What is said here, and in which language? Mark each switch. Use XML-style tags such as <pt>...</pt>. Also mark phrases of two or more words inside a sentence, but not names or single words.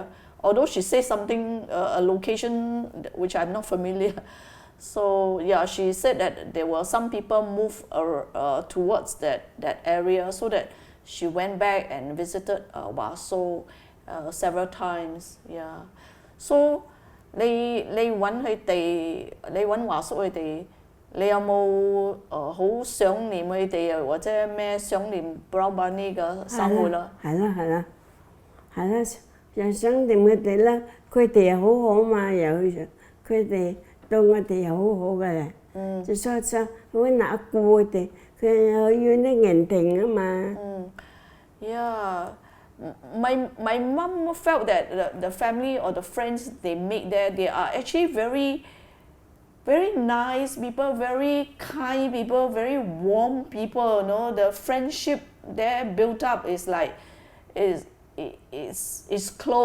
<en>Although she says something, a location which I'm not familiar. So yeah, she said that there were some people move towards that area, so that she went back and visited Wasok several times. Yeah. So</en> <yue>你揾佢哋，你揾華叔佢哋，你有冇好想念佢哋啊？或者咩想念 Pulau Brani 嘅生活啦？係啦，又想念佢哋啦。佢哋又好好嘛，又佢哋對我哋又好好嘅咧。就所以好難顧佢哋，佢又要啲人情啊嘛。</yue> <en>Yeah. My mom felt that the family or the friends they make there, they are actually very, very nice people, very kind people, very warm people. You know, the friendship there built up is like is close.</en>